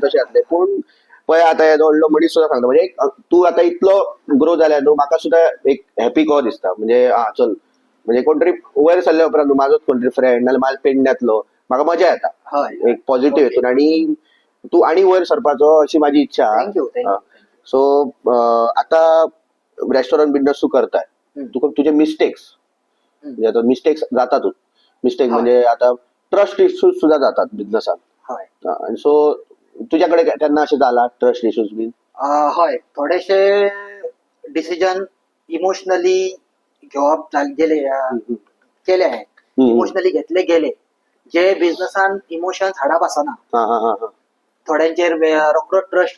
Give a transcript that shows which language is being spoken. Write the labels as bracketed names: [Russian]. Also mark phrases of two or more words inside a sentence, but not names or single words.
[Konkani] तशे घातले पूण पळय आता हे व्हडलो मनीस सुद्धा सांगता म्हणजे तू आता इतलो ग्रो जाल्या न्हू म्हाका सुद्धा एक हॅपी कॉ दिसता म्हणजे चल म्हणजे कोण तरी वयर सरल्या उपरांत माझोच कोण तरी फ्रेंड नाल्यार म्हाल पेडण्यातलो म्हाका मजा येता हय. एक पॉझिटिव्ह हितून आणि तू आणि वयर सरपाचो अशी माझी इच्छा [English] thank you thank you. [Konkani] सो आता [English] restaurant business [Konkani] तू करताय तुका तुझे मिस्टेक्स म्हणजे आता मिस्टेक्स जातातच मिस्टेक हा. म्हणजे आता [English] trust issues [Konkani] सुद्धा जातात बिझनेसात हय आणि सो तुझ्याकडे केन्ना अशें जाला [English] trust issues [Konkani] बी हय थोडेशे [English] decision emotionally [Konkani] घेवप गेले केले इमोशनली घेतले गेले जे बिझनेसान इमोशन्स हाडप आसना थोड्यांचेर रोखडो ट्रस्ट